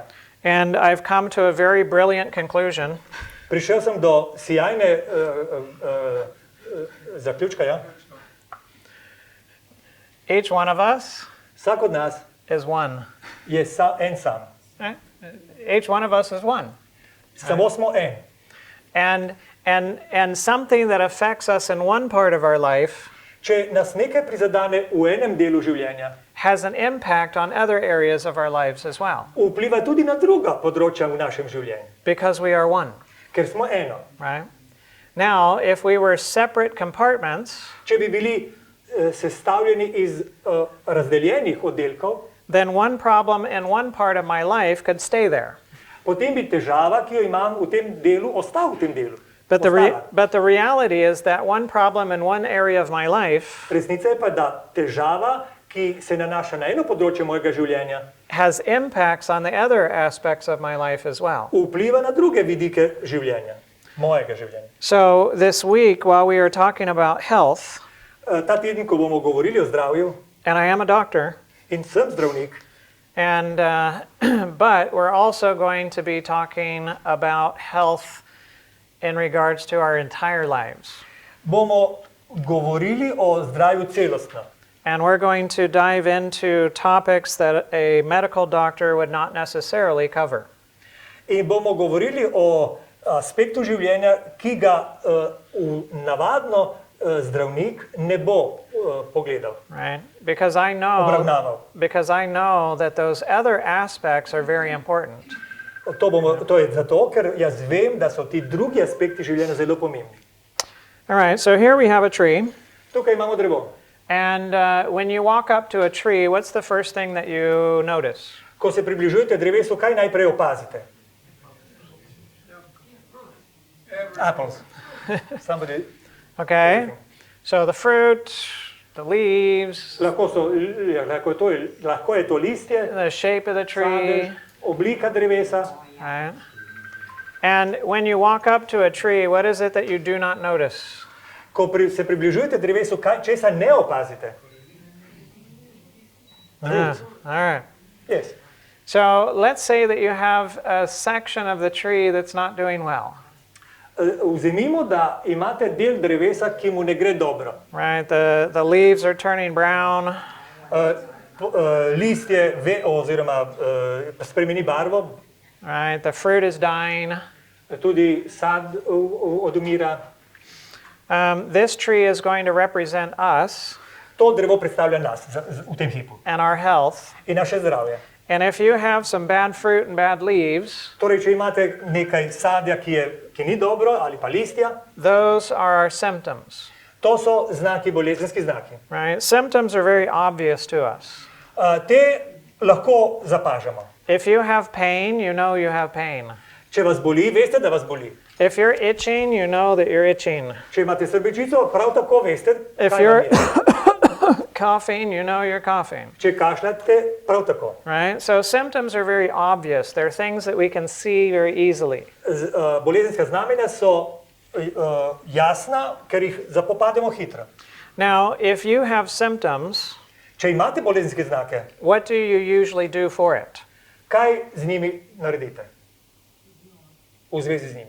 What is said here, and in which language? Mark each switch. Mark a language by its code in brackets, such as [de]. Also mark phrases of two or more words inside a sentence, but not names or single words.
[en] And I've come to a very brilliant conclusion. [sl] Prišel sem do sijajne zaključka, ja. [en] Each one of us [sl] Vsak od nas [en] is one. [sl] je en sam. [en] Right? Each one of us is one. [sl] Samo smo en. [en] And something that affects us in one part of our life [sl] Če nas nekaj prizadane v enem delu življenja, [en] has an impact on other areas of our lives as well, [sl] vpliva tudi na druga področja v našem življenju, [en] because we are one. [sl] ker smo eno. [en] Right? Now, if we were separate compartments, [sl] Če bi bili sestavljeni iz razdeljenih oddelkov, [en] then one problem in one part of my life could stay there. [sl] potem bi težava, ki jo imam v tem delu, ostala v tem delu. [en] But the reality is that one problem in one area of my life [sl] Resnica je pa, da težava, ki se nanaša na eno področje mojega življenja, [en] has impacts on the other aspects of my life as well. [sl] vpliva na druge vidike življenja, mojega življenja. [en] So this week, while we are talking about health, [sl] Ta teden, ko bomo govorili o zdravju, [en] and I am a doctor, [sl] in sem zdravnik, [en] and but we're also going to be talking about health in regards to our entire lives. [sl] bomo govorili o zdravju celostno. [en] And we're going to dive into topics that a medical doctor would not necessarily cover. [sl] In bomo govorili o aspektu življenja, ki ga navadno zdravnik ne bo pogledal, [en] Right? Because I [sl] obravnaval. [en] know that those other aspects are very important. [sl] To je zato, ker jaz vem, da so ti drugi aspekti življenja zelo pomembni. [en] All right, so here we have a tree. [sl] Tukaj imamo drevo. [en] And when you walk up to a tree, what's the first thing that you notice? [sl] Ko se približujete drevesu, kaj najprej opazite? [en] Apples. Somebody. Okay, so the fruit, the leaves, [sl] Lahko je to listje, [en] the shape of the tree, [sl] sadež, oblika drevesa. [en] right? And when you walk up to a tree, what is it that you do not notice? [sl] Ko se približujete drevesu, česa ne opazite? [en] Ah, all right. Yes. So let's say that you have a section of the tree that's not doing well, [sl] Vzemimo, da imate del drevesa, ki mu ne gre dobro. [en] right? The leaves are turning brown, [sl] Listje oziroma spremeni barvo, [en] right? The fruit is dying. [sl] tudi sad odumira. [en] This tree is going to represent us [sl] To drevo predstavlja nas v tem hipu [en] and our health. [sl] in naše zdravje. [en] And if you have some bad fruit and bad leaves, [sl] Torej, če imate nekaj sadja, ki ni dobro, ali pa listja, [en] those are our symptoms, [sl] to so znaki, bolezenski znaki. [en] right? Symptoms are very obvious to us. [sl] Te lahko zapažamo. [en] If you have pain, you know you have pain. [sl] Če vas boli, veste, da vas boli. [en] If you're itching, you know that you're itching. [sl] Če imate srbečico, prav tako veste, [en] If [sl] kaj [en] you're [sl] vam je. [en] coughing, you know you're coughing, [sl] Če kašljate, prav tako. [en] right? So symptoms are very obvious. They're things that we can see very easily. [sl] Bolezenska znamenja so jasna, ker jih zapopademo hitro. [en] Now, if you have symptoms, [sl] Če imate bolezenske znake, [en] what do you usually do for it? [sl] kaj z njimi naredite? V zvezi z njimi.